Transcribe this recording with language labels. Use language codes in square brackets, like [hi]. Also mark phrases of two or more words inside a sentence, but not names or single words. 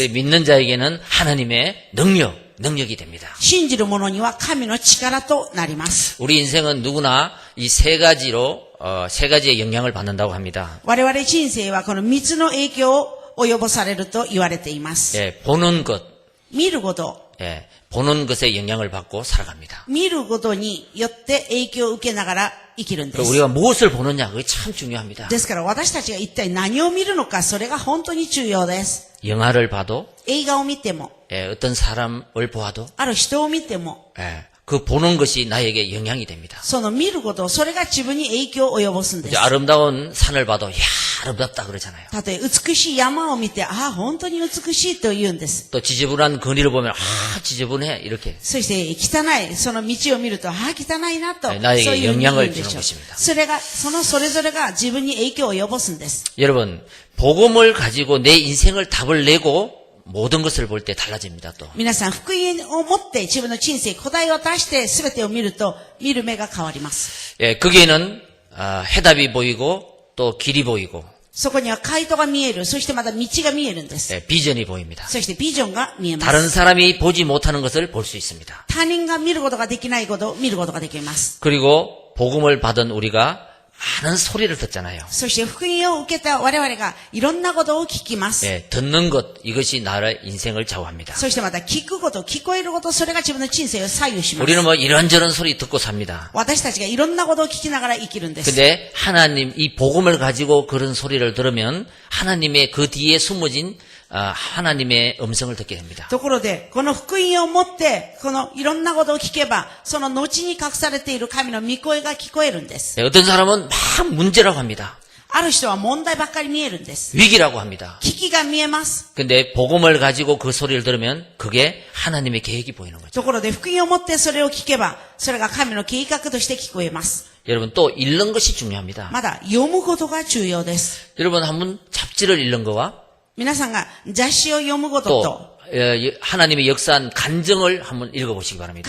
[ko] 믿는 자에게는 하나님의 능력이 됩니다. [ja] 信じる者には神の力となります。 [ko] 우리 인생은 누구나 이 세 가지의 영향을 받는다고 합니다. [ja] 我々人生はこの3つの影響を及ぼされると言われています。 [ko] 보는 것, [ja] 見ること、 [ko] 보는 것에 영향을 받고 살아갑니다. [ja] 見ることによって影響を受けながら生きるんで [ko] 그 [ja] す。 [ko] 우리가 무엇을 보느냐, 그게 참 중요합니다. [ja] ですから私たちが一体何を見るのか、それが本当に重要です。 [ko] 영화를 봐도, [ja] 映画を見ても、 [ko] 어떤 사람을 보아도, [ja] ある人を見ても、 [ko] 그 보는 것이 나에게 영향이 됩니다. [ja] その見ること、それが自分に影響を及ぼすんで [ko] 이제 [ja] す。 [ko] 아름다운 산을 봐도, 야, 아름답다 그러잖아요. [ja] たとえ美しい山を見て、ああ、本当に美しいと言うんです。 [ko] 또 지저분한 거리를 보면, 아, 지저분해. 이렇게. [ja] そして汚い、その道を見ると、ああ、汚いなと、 [ko] 나에게 [ja] そういうふうに言うんでし [ko] 영향을 주는 [ja] ょう [ko] 것입니다. [ja] それが、それぞれが自分に影響を及ぼすんです。 [ko] 여러분, 복음을 가지고 내 인생을 답을 내고 모든 것을 볼 때 달라집니다, 또. [ja] 皆さん、福音を持って自分の人生、答えを出して全てを見ると、見る目が変わります。 [ko] 거기에는, 해답이 보이고, 또 길이 보이고, [ja] そこには回答が見える、そしてまた道が見えるんです。 [ko] 비전이 보입니다. [ja] そしてビジョンが見えま [ko] 다른 [ja] す。 [ko] 사람이 보지 못하는 것을 볼 수 있습니다. [ja] 他人が見ることができないことを見ることができます。 [ko] 그리고 복음을 받은 우리가 많은 소리를 듣잖아요. [ja] そして福音を受けた我々がいろんなことを聞きます。 [ko] 듣는 것, 이것이 나의 인생을 좌우합니다. [ja] そしてまた聞くこと、聞こえること、それが自分の人生を左右します。 [ko] 우리는 뭐 이런저런 소리 듣고 삽니다. [ja] 私たちがいろんなことを聞きながら生きるんです。 [ko] 근데 하나님, 이 복음을 가지고 그런 소리를 들으면 하나님의 그 뒤에 숨어진 하나님의 음성을 듣게 됩니다. [ja] ところで、この福音を持って、このいろんなことを聞けば、その後に隠されている神の御声が聞こえるんです。 [ko] 어떤 사람은 막 문제라고 합니다. [ja] ある人は問題ばっかり見えるんです。 [ko] 위기라고 합니다. [ja] 危機が見えます。 [ko] 근데 복음을 가지고 그 소리를 들으면 그게 하나님의 계획이 보이는 거죠. [ja] ところで、福音を持ってそれを聞けば、それが神の計画として聞こえます。 [ko] 여러분 또 읽는 것이 중요합니다. [ja] まだ読むことが重要です。 [ko] 여러분 한번 잡지를 읽는 거와 [ja] 皆さんが雑誌を読むこと [ko] 또 [ja] と、 [ko] 하나님의 역사한 간증을 한번 읽어보시기 바랍니다.